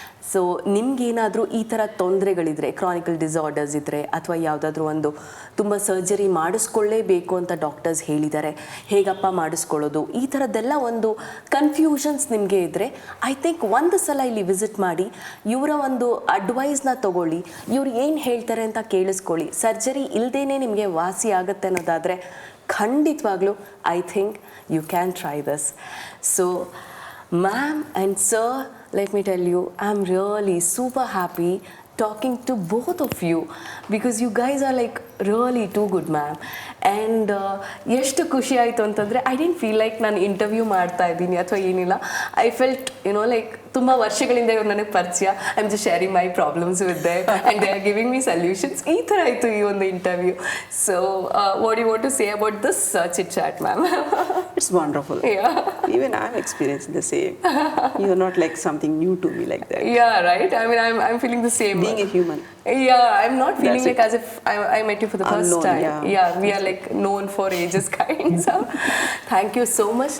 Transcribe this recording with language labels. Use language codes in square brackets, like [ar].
[kn] So ನಿಮಗೇನಾದರೂ ಈ ಥರ ತೊಂದರೆಗಳಿದ್ರೆ, ಕ್ರಾನಿಕಲ್ ಡಿಸಾರ್ಡರ್ಸ್ ಇದ್ದರೆ ಅಥವಾ ಯಾವುದಾದ್ರೂ ಒಂದು ತುಂಬ ಸರ್ಜರಿ ಮಾಡಿಸ್ಕೊಳ್ಳೇಬೇಕು ಅಂತ ಡಾಕ್ಟರ್ಸ್ ಹೇಳಿದ್ದಾರೆ, ಹೇಗಪ್ಪ ಮಾಡಿಸ್ಕೊಳ್ಳೋದು, ಈ ಥರದ್ದೆಲ್ಲ ಒಂದು ಕನ್ಫ್ಯೂಷನ್ಸ್ ನಿಮಗೆ ಇದ್ದರೆ, ಐ ಥಿಂಕ್ ಒಂದು ಸಲ ಇಲ್ಲಿ ವಿಸಿಟ್ ಮಾಡಿ ಇವರ ಒಂದು ಅಡ್ವೈಸ್ನ ತೊಗೊಳ್ಳಿ, ಇವ್ರು ಏನು ಹೇಳ್ತಾರೆ ಅಂತ ಕೇಳಿಸ್ಕೊಳ್ಳಿ. ಸರ್ಜರಿ ಇಲ್ಲದೇ ನಿಮಗೆ ವಾಸಿ ಆಗುತ್ತೆ ಅನ್ನೋದಾದರೆ ಖಂಡಿತವಾಗ್ಲೂ [en] I think you can try this. So ma'am and sir, let me tell you, I'm really super happy talking to both of you because you guys are like really too good ma'am. [kn] And ಎಷ್ಟು ಖುಷಿ ಆಯಿತು ಅಂತಂದರೆ [en] I didn't feel like [kn] ನಾನು interview ಮಾಡ್ತಾ ಇದ್ದೀನಿ ಅಥವಾ ಏನಿಲ್ಲ. [en] I felt like [kn] ತುಂಬ ವರ್ಷಗಳಿಂದ ಇವ್ರು ನನಗೆ ಪರಿಚಯ. [en] I am just sharing my problems with them and they are giving me solutions. [kn] ಈ ಥರ ಆಯಿತು ಈ ಒಂದು interview. [en] So what you want to say about this chit chat ma'am? It's wonderful. Yeah. Even I'm experiencing the same. You're not like something new to me like that. Yeah, right? I mean, I'm feeling the same. Being a human. Yeah, I'm not feeling That's like as if I met you for the first Unknown, time. yeah. We are like known for ages kind. So, thank you so much.